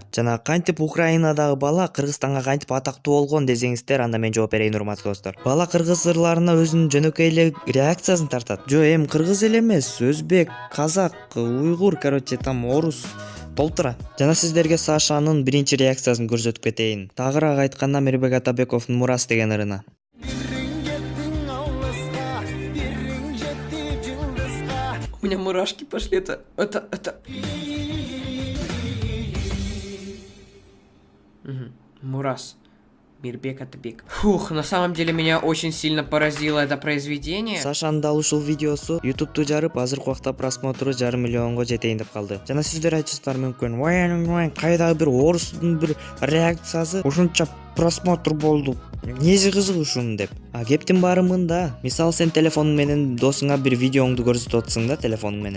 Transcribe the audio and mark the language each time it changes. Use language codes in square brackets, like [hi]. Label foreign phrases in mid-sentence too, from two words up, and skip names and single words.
[ky] Жана кантип Украинадагы бала Кыргызстанга кантип атактуу болгон десеңиздер, анда мен жооп берейин, урматтуу достор. Бала кыргыз ырларына өзүнүн жөнөкөй эле реакциясын тартат. Жо, кыргыз эле эмес, өзбек, казак, уйгур, там орус толтура. Жана сиздерге Сашанын биринчи реакциясын көрсөтүп кетейин. Тагыраак айтканда Мирбек Атабековдун Мурас деген ырына. [ru] У меня мурашки пошли, это. Мурас. Мирбек Атабеков. Фух, на самом деле меня очень сильно поразило это произведение. [ky] Сашанын дал ушул видеосу YouTube'ду жарып, азыркы убакта просмотру 500 миллионго жетейин деп калды. Жана сиздер айтышыңыздар мүмкүн, кайдагы бир орустун бир реакциясы ушунча просмотр болду. Неси кызык ушун деп. Кептин баары мында. Мисалы, сен телефонуң менен досуңа бир видеоңду көрсөтүп атсың да, телефонуң менен.